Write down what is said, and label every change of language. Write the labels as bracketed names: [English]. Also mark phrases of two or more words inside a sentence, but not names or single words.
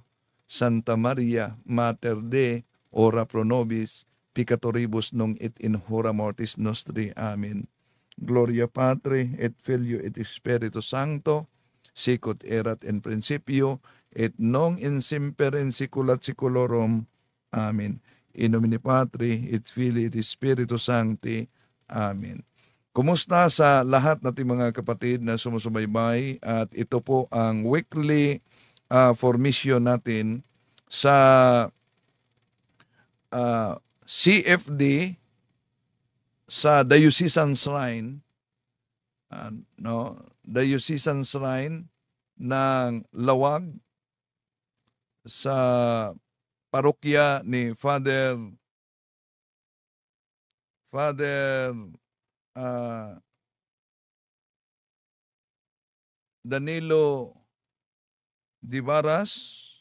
[Latin] Santa Maria, Mater Dei, ora pro nobis peccatoribus nunc et in hora mortis nostri. Amen. Gloria Patri et Filio et Spiritus Sancto, sic ut erat in principio et nunc in semper in saecula saeculorum. Amen. In nomine Patri et Filii et Spiritus Sancti. Amen. [Filipino] Kumusta sa lahat nating mga kapatid na sumusubaybay, at ito po ang [English] weekly formation [Filipino] natin sa CFD sa Diocesan Shrine, Diocesan Shrine ng Lawag sa parokya ni Father Danilo Dibaras.